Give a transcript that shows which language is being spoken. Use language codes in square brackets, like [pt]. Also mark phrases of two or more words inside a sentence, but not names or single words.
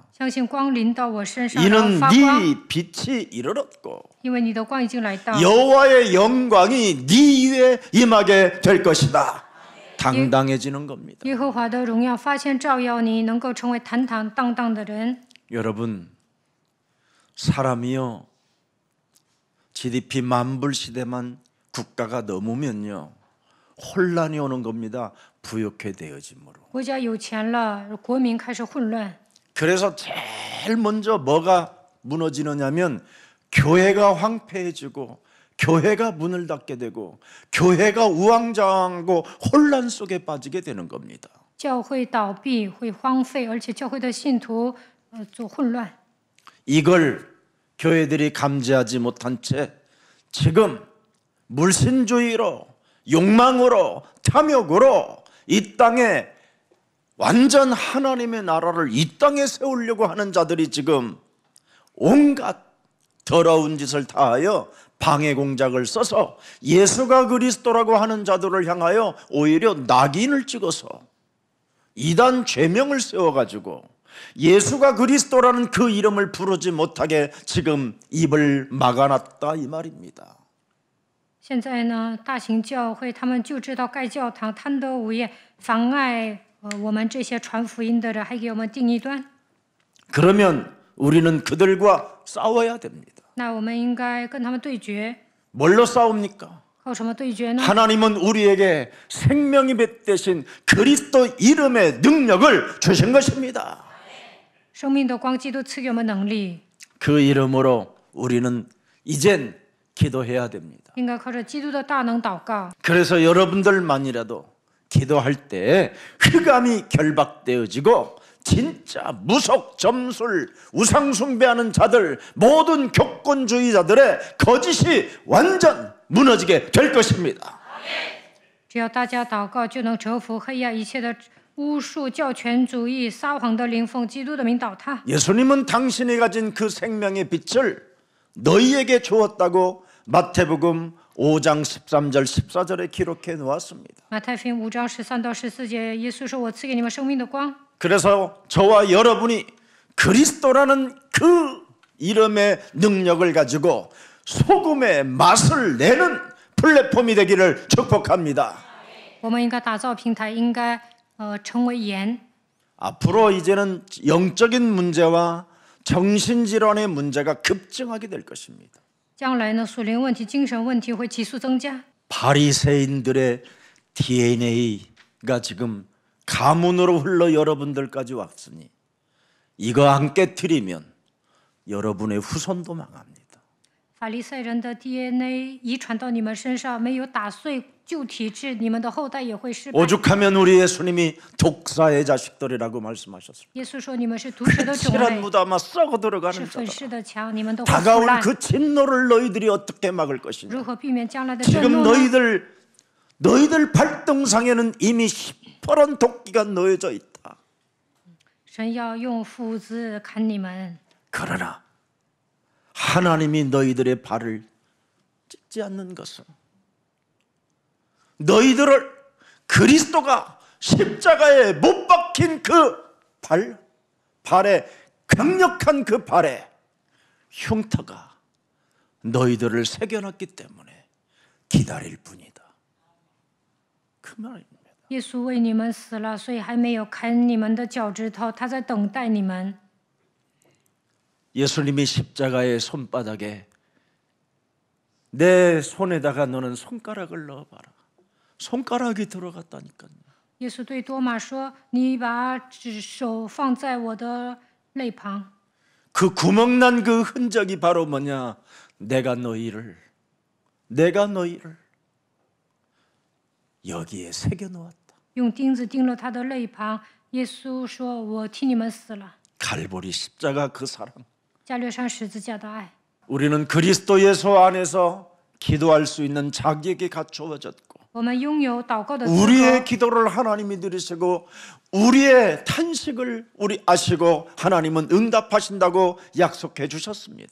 [zh] 相信光临到我身上，然后 [ko] 이는 [zh] 发光， [ko] 네 빛이 이르렀고 [zh] 因为你的光已经来到。 [ko] 여호와의 영광이 네 위에 임하게 될 것이다. 당당해지는 겁니다. [zh] 耶和华的荣耀发现照耀你，能够成为坦坦荡荡的人。 [ko] 여러분 사람이요 GDP 만불 시대만 국가가 넘으면요 혼란이 오는 겁니다. 부욕해 되어짐으로. [zh] 国家有钱了，国民开始混乱。 [ko] 그래서 제일 먼저 뭐가 무너지느냐면 교회가 황폐해지고 교회가 문을 닫게 되고 교회가 우왕좌왕하고 혼란 속에 빠지게 되는 겁니다. [zh] 教会倒闭，会荒废，而且教会的信徒做混乱。 [ko] 이걸 교회들이 감지하지 못한 채 지금 물신주의로 욕망으로 탐욕으로 이 땅에 완전 하나님의 나라를 이 땅에 세우려고 하는 자들이 지금 온갖 더러운 짓을 다하여 방해 공작을 써서 예수가 그리스도라고 하는 자들을 향하여 오히려 낙인을 찍어서 이단 죄명을 세워가지고 예수가 그리스도라는 그 이름을 부르지 못하게 지금 입을 막아놨다 이 말입니다. [zh] 现在呢，大型教会他们就知道盖教堂、贪得无厌，妨碍我们这些传福音的人，还给我们定异端。 [ko] 그러면 우리는 그들과 싸워야 됩니다. [zh] 那我们应该跟他们对决， [ko] 뭘로 싸웁니까? [zh] 靠什么对决呢？ [ko] 하나님은 우리에게 생명이 대신 그리스도 이름의 능력을 주신 것입니다. [zh] 生命的光，基督赐给我们能力， [ko] 그 이름으로 우리는 이젠 기도해야 됩니다. [zh] 应该靠着基督的大能祷告。 [ko] 그래서 여러분들만이라도 기도할 때 흑암이 결박되어지고 진짜 무속, 점술, 우상 숭배하는 자들, 모든 교권주의자들의 거짓이 완전 무너지게 될 것입니다. [zh] 只要大家祷告，就能折服黑暗一切的巫术、教权主义、撒谎的灵奉基督的名倒塌。 [ko] 예수님은 당신이 가진 그 생명의 빛을 너희에게 주었다고 마태복음 5장 13절 14절에 기록해 놓았습니다. [zh] 马太福音5章13到14节，耶稣说：“我赐给你们生命的光。” [ko] 그래서 저와 여러분이 그리스도라는 그 이름의 능력을 가지고 소금의 맛을 내는 플랫폼이 되기를 축복합니다. [zh] 我们应该打造平台，应该成为盐。 [ko] 앞으로 이제는 영적인 문제와 정신질환의 문제가 급증하게 될 것입니다. [zh] 将来呢，属灵问题、精神问题会急速增加。 [ko] 바리새인들의 DNA가 지금 가문으로 흘러 여러분들까지 왔으니 이거 안 깨트리면 여러분의 후손도 망합니다. [zh] 法利赛人的 DNA 遗传到你们身上，没有打碎旧体质，你们的后代也会失败。 [ko] 오죽하면 우리 예수님이 독사의 자식들이라고 말씀하셨습니다. [zh] 耶稣说：“你们是毒蛇的种 [ko] 칠한 [zh] 类， [ko] 무다마 썩어 [zh] 是 [ko] 들어가는 [zh] 粉 [ko] 자다. [zh] 饰的墙，你们都会腐 [ko] 다가올 [zh] 烂。 [ko] 그 진노를 너희들이 어떻게 막을 것이냐. [zh] 如何避免将来的震 [ko] 지금 [zh] 怒呢？ [ko] 너희들 발등상에는 이미 시퍼런 도끼가 놓여져 있다. [zh] 神要用斧子砍你们， [ko] 그러나 하나님이 너희들의 발을 찢지 않는 것은 너희들을 그리스도가 십자가에 못 박힌 그 발에 강력한 그 발에 흉터가 너희들을 새겨놨기 때문에 기다릴 뿐이다. 그 말입니다. [zh] 耶稣为你们死了，所以还没有砍你们的脚趾头，他在等待你们。 [ko] 예수님이 십자가의 손바닥에 내 손에다가 너는 손가락을 넣어봐라. 손가락이 들어갔다니까요. [zh] 耶稣对多马说：“你把手放在我的肋旁。” [ko] 그 구멍난 그 흔적이 바로 뭐냐? 내가 너희를 여기에 새겨 놓았다. [zh] 用钉子钉了他的肋旁。耶稣说：“我替你们死了。 [ko] 갈보리 십자가 그 사랑. [zh] 加略山十字架的爱， [ko] 우리는 그리스도 예수 안에서 기도할 수 있는 자격이 갖추어졌고 [zh] 我们拥有祷告的资 [ko] 우리의 [zh] 格。 [ko] 기도를 하나님이 들으시고 우리의 탄식을 우리 아시고 하나님은 응답하신다고 약속해 주셨습니다.